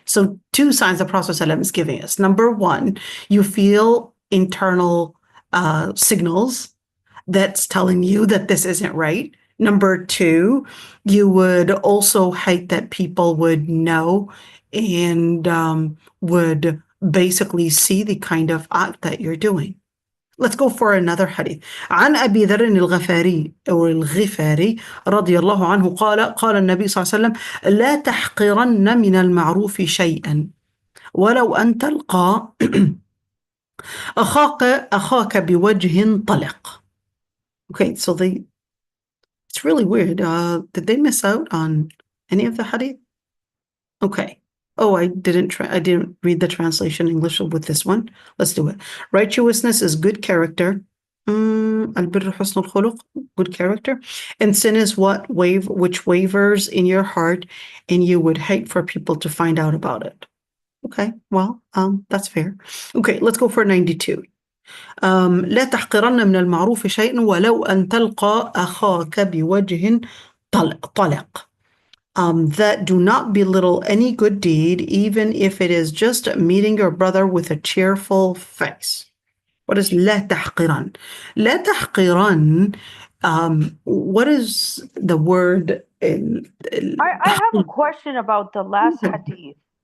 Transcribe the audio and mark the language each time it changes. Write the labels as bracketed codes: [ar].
[en] So two signs the Prophet ﷺ is giving us. Number one, you feel internal signals that's telling you that this isn't right. Number two, you would also hate that people would know and would basically see the kind of act that you're doing. Let's go for another hadith. [ar] عن أبي ذر الغفاري أو الغفاري رضي الله عنه قال النبي صلى الله عليه وسلم لا تحقرن من المعروف شيئا ولو أن تلقى أخاك بوجه طلق. [en] Okay, so it's really weird. Did they miss out on any of the hadith? Okay. Oh, I didn't read the translation English with this one. Let's do it. Righteousness is good character. [ar] البر حسن الخلق, [en] good character. And sin is which wavers in your heart, and you would hate for people to find out about it. Okay, well, that's fair. Okay, let's go for 92. [ar] لا تحقرن من المعروف شيئا ولو أن تلقى أخاك بوجه طلق. [en] That do not belittle any good deed, even if it is just meeting your brother with a cheerful face. What is [ar] لا تحقرن? [en] لا تحقرن, what is the word? I have a question about the last hadith.